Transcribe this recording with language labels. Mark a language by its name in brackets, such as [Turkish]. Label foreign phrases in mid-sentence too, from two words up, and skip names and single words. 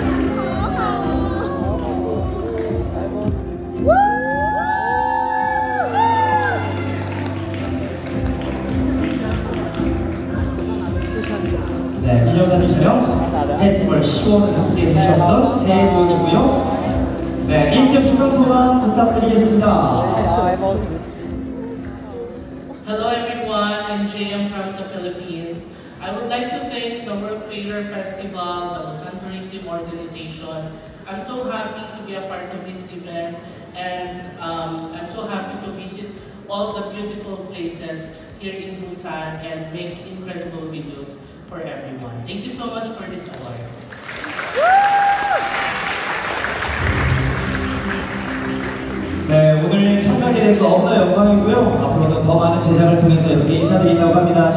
[Korean] 네, 기념사진 촬영 페스티벌 10월 함께 해주셨던 세 분이고요. 네, 1등 수상소감 부탁드리겠습니다. [English] Hello everyone, I'm JM from the Philippines. I would like to thank the World Creator Festival, the Busan Tourism Organization. I'm so happy to be a part of this event, and I'm so happy to visit all the beautiful places here in Busan and make incredible videos for everyone. Thank you so much for this award. [Korean] 네, 오늘 참가하게 돼서 너무나 영광이고요. 앞으로도 더 많은 제작을 통해서 이렇게 인사드린다고 합니다.